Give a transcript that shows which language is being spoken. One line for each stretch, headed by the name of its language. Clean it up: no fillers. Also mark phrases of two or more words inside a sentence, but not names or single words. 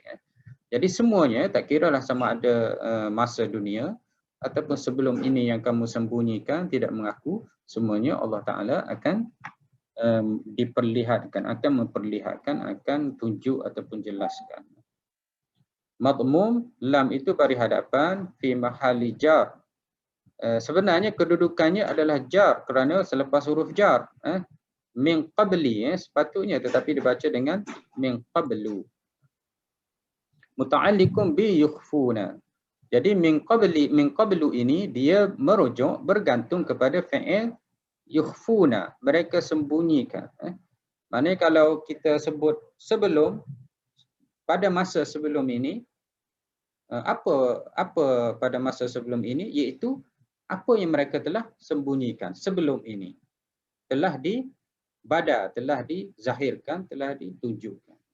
Malay: Jadi semuanya, tak kiralah sama ada masa dunia ataupun sebelum ini yang kamu sembunyikan, tidak mengaku, semuanya Allah Ta'ala akan diperlihatkan, akan memperlihatkan, akan tunjuk ataupun jelaskan. Madmum, lam itu baris hadapan,
Arabic: في محل جر.
Malay: Sebenarnya kedudukannya adalah jar kerana selepas huruf jar.
Arabic: من قبل
Malay: sepatutnya, tetapi dibaca dengan
Arabic: من قبل. متعلق بيخفون.
Malay: Jadi
Arabic: من قبل
Malay: ini dia merujuk, bergantung kepada
Arabic: فعل يخفون,
Malay: mereka sembunyikan. Maknanya kalau kita sebut sebelum, pada masa sebelum ini, apa pada masa sebelum ini, iaitu apa yang mereka telah sembunyikan sebelum ini telah dibada, telah dizahirkan, telah ditunjukkan.